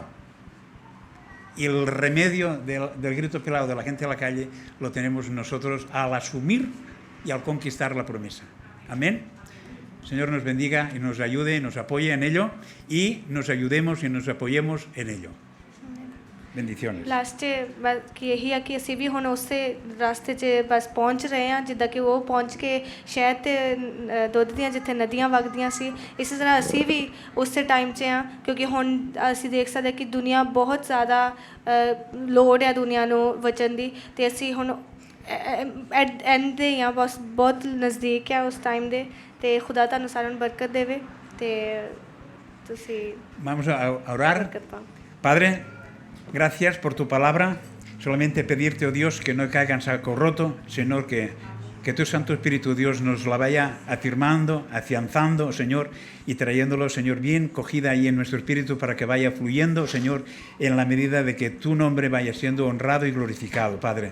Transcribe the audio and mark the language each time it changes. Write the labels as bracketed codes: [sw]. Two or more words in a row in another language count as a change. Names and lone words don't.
[es] Y el remedio del grito pelado de la gente de la calle lo tenemos nosotros al asumir y al conquistar la promesa. Amén. El Señor nos bendiga y nos ayude y nos apoye en ello y nos ayudemos y nos apoyemos en ello. Bendiciones. [pa] ਲਾਸਟ 'ਚ ਬਸ ਕਿ ਇਹੀ ਆ ਕਿ ਅਸੀਂ ਵੀ ਹੁਣ ਉਸੇ ਰਸਤੇ 'ਚ ਬਸ ਪਹੁੰਚ ਰਹੇ ਹਾਂ ਜਿੱਦਾਂ ਕਿ ਉਹ ਪਹੁੰਚ ਕੇ ਸ਼ਹਿਦ ਤੇ ਦੁੱਧ ਦੀਆਂ ਜਿੱਥੇ ਨਦੀਆਂ ਵਗਦੀਆਂ ਸੀ, ਇਸੇ ਤਰ੍ਹਾਂ ਅਸੀਂ ਵੀ ਉਸੇ ਟਾਈਮ 'ਚ ਹਾਂ ਕਿਉਂਕਿ ਹੁਣ ਅਸੀਂ ਦੇਖ ਸਕਦੇ ਕਿ ਦੁਨੀਆ ਬਹੁਤ ਜ਼ਿਆਦਾ ਲੋੜ ਆ ਦੁਨੀਆ ਨੂੰ ਵਚਨ ਦੀ, ਅਤੇ ਅਸੀਂ ਹੁਣ ਐਂਡ 'ਤੇ ਹੀ ਹਾਂ, ਬਸ ਬਹੁਤ ਨਜ਼ਦੀਕ ਆ ਉਸ ਟਾਈਮ ਦੇ, ਅਤੇ ਖੁਦਾ ਤੁਹਾਨੂੰ ਸਾਰਿਆਂ ਨੂੰ ਬਰਕਤ ਦੇਵੇ ਅਤੇ ਤੁਸੀਂ [es] Vamos a orar. [pa] ਬਰਕਤ ਪਾਓ। [es] Padre, gracias por tu palabra. Solamente pedirte, oh Dios, que no caiga en saco roto, sino que tu Santo Espíritu, Dios, nos la vaya afirmando, afianzando, Señor, y trayéndolo, Señor, bien cogida ahí en nuestro espíritu para que vaya fluyendo, Señor, en la medida de que tu nombre vaya siendo honrado y glorificado, Padre.